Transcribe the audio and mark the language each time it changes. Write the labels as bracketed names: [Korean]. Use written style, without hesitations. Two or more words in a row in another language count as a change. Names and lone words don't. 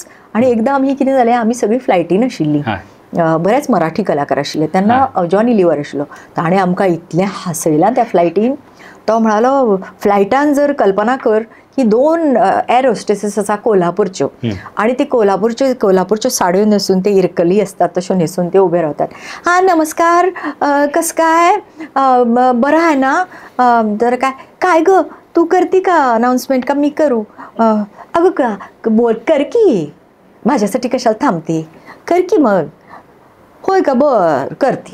[Konkani] आनी एकदां आमी कितें जालें, आमी सगळीं फ्लायटीन आशिल्लीं, बरेच मराठी कलाकार आशिल्ले तेन्ना. जॉनी लिव्हर आशिल्लो. ताणें आमकां इतलें हांसयलां त्या फ्लायटीन. तो म्हणालो, फ्लायटान जर कल्पना कर की 2 [English] air hostesses [Konkani] आसा कोल्हापूरच्यो आणि ती कोल्हापूरच्यो साडयो न्हेसून ते इरकली असतात तश्यो न्हेसून ते उभे रावतात. [Marathi] हा नमस्कार, कसं काय, बरं आहे ना, तर काय ग तू करते का अनाउन्समेंट का मी करू, अगं का बोल कर की, माझ्यासाठी कशाला थांबते, कर की मग, होय का बर करते.